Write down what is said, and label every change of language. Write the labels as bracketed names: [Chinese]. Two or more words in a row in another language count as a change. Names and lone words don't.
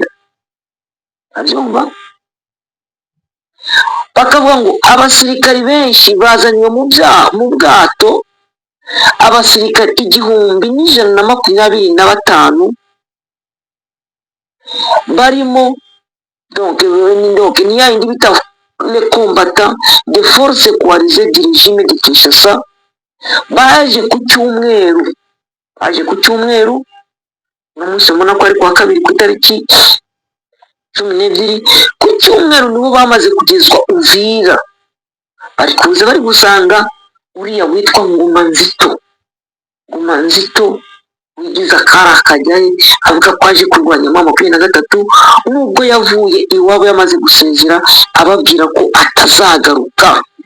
[Kinyarwanda] Abyumva, bakavuga ngo abasirikari benshi bazanywe mu bwato, abasirikari 1125 barimo donc ni ya yindi bita [French] les combattants de force coalisée du régime de Kinshasa. [Kinyarwanda] Baje ku cyumweru n'umunsi mbona ko ari kuwa kabiri ku itariki 12, ku cyumweru nibo bamaze kugezwa Uvira. Bari kuza bari gusanga uriya witwa Nguma Nzito wigize akari akajyayo, avuga ko aje kurwanya M23, nubwo yavuye iwabo yamaze gusezera, ababwira ko atazagaruka.